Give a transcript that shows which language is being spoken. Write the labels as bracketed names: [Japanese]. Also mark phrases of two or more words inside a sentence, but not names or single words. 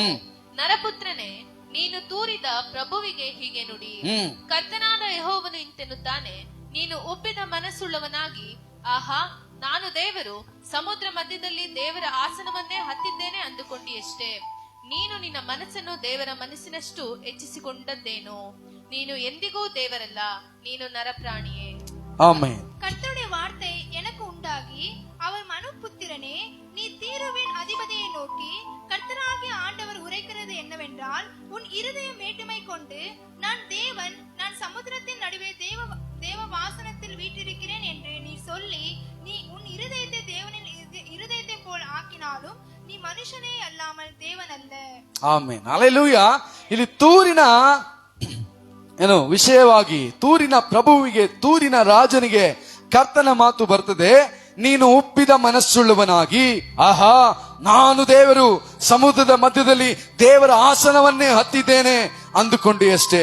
[Kannada] ನರಪುತ್ರನೇ, ನೀನು ತೂರಿದ ಪ್ರಭುವಿಗೆ ಹೀಗೆ ನುಡಿ, ಕರ್ತನಾದ ಯೆಹೋವನು ಇಂತೆನ್ನುತ್ತಾನೆ, ನೀನು ಒಪ್ಪಿದ ಮನಸ್ಸುಳ್ಳವನಾಗಿ, ಆಹಾ ನಾನು ದೇವರು, ಸಮುದ್ರ ಮಧ್ಯದಲ್ಲಿ ದೇವರ ಆಸನವನ್ನೇ ಹತ್ತಿದ್ದೇನೆ ಅಂದುಕೊಂಡಿಯಷ್ಟೇ. ನೀನು ನಿನ್ನ ಮನಸ್ಸನ್ನು ದೇವರ ಮನಸ್ಸಿನಷ್ಟು ಹೆಚ್ಚಿಸಿಕೊಂಡದ್ದೇನು? ನೀನು ಎಂದಿಗೂ ದೇವರಲ್ಲ, ನೀನು ನರಪ್ರಾಣಿಯೇ. [Tamil] ஆமென். கர்த்தருடைய வார்த்தை எனக்கு உண்டாகி, அவர் மனுபுத்திரனே, நீ தீருவின் அதிபதியை நோக்கி, கர்த்தராகிய ஆண்டவர் உரைக்கிறது என்னவென்றால், உன் இருதயம் மேட்டுமை கொண்டு, நான் தேவன், நான் சமுத்திரத்தின் நடுவே தேவ வாசனத்தில் வீற்றிருக்கிறேன் என்று நீ சொல்லி, நீ உன் இருதயத்தை தேவனின் இருதயத்தை போல் ஆக்கினாலும் நீ மனுஷனே அல்லாமல் தேவன் அல்ல. [Kannada] ಆಮೆನ್. ಹಲ್ಲೆಲೂಯಾ. ಇಲ್ಲಿ ತೂರಿನ ವಿಷಯವಾಗಿ ತೂರಿನ ಪ್ರಭುವಿಗೆ, ತೂರಿನ ರಾಜನಿಗೆ ಕರ್ತನ ಮಾತು ಬರ್ತದೆ, ನೀನು ಒಪ್ಪಿದ ಮನಸ್ಸುಳ್ಳವನಾಗಿ, ಆಹಾ ನಾನು ದೇವರು, ಸಮುದ್ರದ ಮಧ್ಯದಲ್ಲಿ ದೇವರ ಆಸನವನ್ನೇ ಹತ್ತಿದ್ದೇನೆ ಅಂದುಕೊಂಡಿ ಅಷ್ಟೇ.